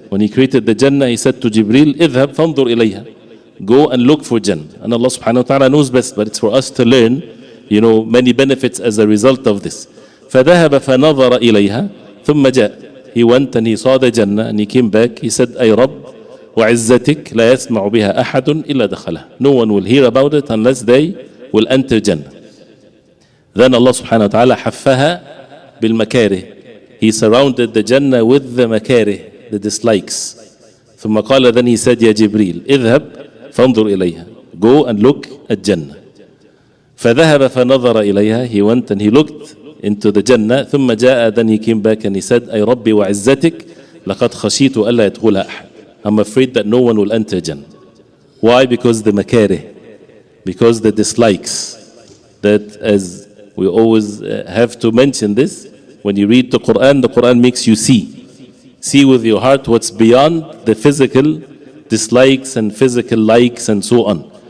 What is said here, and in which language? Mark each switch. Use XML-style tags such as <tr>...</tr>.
<en>When He created the Jannah, He said to Jibreel,</en> <ar>اذهب فانظر إليها.</ar> <en>Go and look for Jannah. And Allah subhanahu wa ta'ala knows best, but it's for us to learn, many benefits as a result of this.</en> <ar>فذهب فنظر إليها ثم جاء.</ar> <en>he went and he saw the Jannah and he came back. He said,</en> <ar>أي رب وعزتك لا يسمع بها أحد إلا دخلها.</ar> <en>No one will hear about it unless they will enter Jannah. Then Allah subhanahu wa ta'ala</en> <ar>حفها بالمكاره.</ar> <en>He surrounded the Jannah with the مكاره, the dislikes.</en> <ar>ثم قال,</ar> <en>then he said,</en> <ar>يا جبريل اذهب فانظر إليها.</ar> <en>Go and look at Jannah.</en> <ar>فذهب فنظر إليها.</ar> <en>He went and he looked into the Jannah.</en> <ar>ثم جاء,</ar> <en>then he came back and he said,</en> <ar>أي ربي وعزتك لقد خشيت ألا يدخلها أحد.</ar> <en>I'm afraid that no one will enter Jannah. Why? Because the makarih, because the dislikes. That, as we always have to mention this, when you read the Quran makes you see with your heart what's beyond the physical dislikes and physical likes and so on.</en>